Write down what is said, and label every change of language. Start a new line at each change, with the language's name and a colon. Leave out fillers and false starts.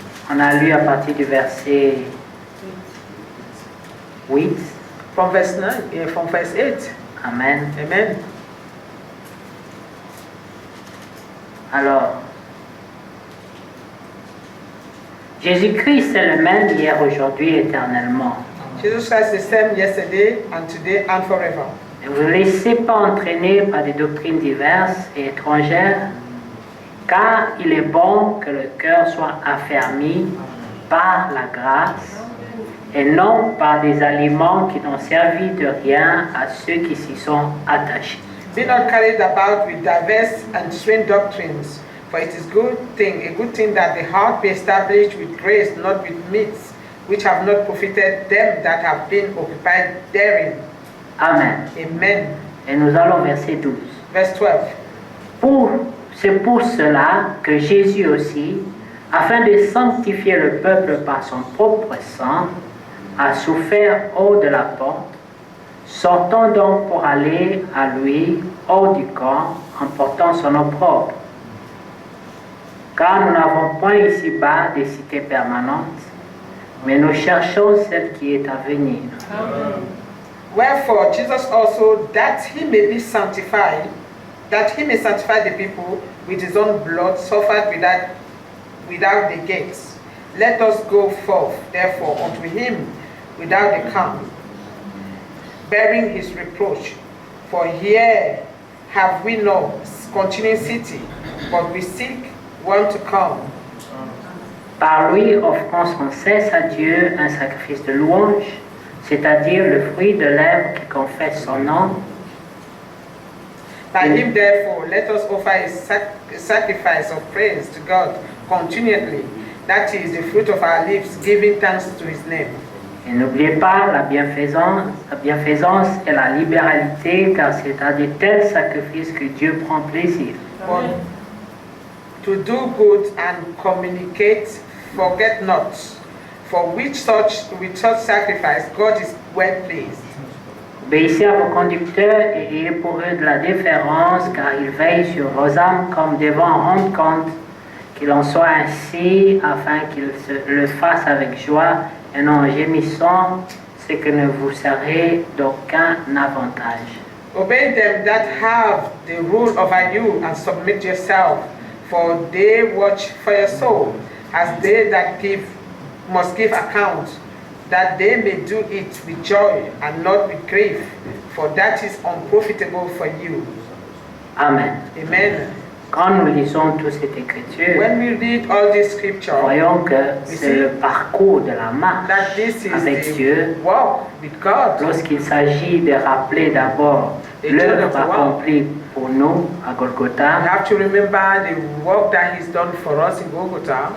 French: on a lu à partir du verset 8.
English: From verse 9, from verse 8.
French: Amen.
English: Amen.
French: Alors, Jésus-Christ c'est le même hier, aujourd'hui, éternellement.
English: Jesus Christ is the same yesterday and today and forever.
French: Ne vous laissez pas entraîner par des doctrines diverses et étrangères, car il est bon que le cœur soit affermi par la grâce et non par des aliments qui n'ont servi de rien à ceux qui s'y sont attachés.
English: Be not carried about with diverse and strange doctrines, for it is a good thing that the heart be established with grace, not with meats, which have not profited them that have been occupied therein.
French: Amen.
English: Amen.
French: Et nous allons au verset 12.
English: Verse 12.
French: C'est pour cela que Jésus aussi, afin de sanctifier le peuple par son propre sang, a souffert hors de la porte, Sortons donc pour aller à lui hors du camp en portant son opprobre. Car nous n'avons point ici-bas des cités permanentes, mais nous cherchons celle qui est à venir.
English: Wherefore Jesus also, that he may be sanctified, that he may sanctify the people with his own blood, suffered without the gates. Let us go forth, therefore, unto him without the camp, bearing his reproach. For here have we no continuing city, but we seek one to come.
French: Par lui offrons sans cesse à Dieu un sacrifice de louange, c'est-à-dire le fruit de lèvres qui confesse son nom.
English: By him, therefore, let us offer a sacrifice of praise to God continually. That is the fruit of our lips, giving thanks to his name.
French: Et n'oubliez pas la bienfaisance et la libéralité, car c'est à de tels sacrifices que Dieu prend plaisir.
English: But to do good and communicate, forget not, for with such sacrifice God is well pleased.
French: Obéissez à vos conducteurs et ayez pour eux de la déférence, car ils veillent sur vos âmes comme devant rendre compte, qu'il en soit ainsi, afin qu'ils le fassent avec joie et non en gémissant, ce que ne vous serez d'aucun avantage.
English: Obey them that have the rule over you and submit yourself, for they watch for your soul, as they that must give account, that they may do it with joy and not with grief, for that is unprofitable for you.
French: Amen.
English: Amen.
French: Quand nous lisons toute cette écriture,
English: When we read all this scripture,
French: voyons que c'est le parcours de la marche
English: that this is
French: avec Dieu.
English: the walk with God.
French: Lorsqu'il s'agit de rappeler d'abord l'œuvre accomplie pour nous à
English: We Golgotha have to remember the work that He's done for us in Golgotha,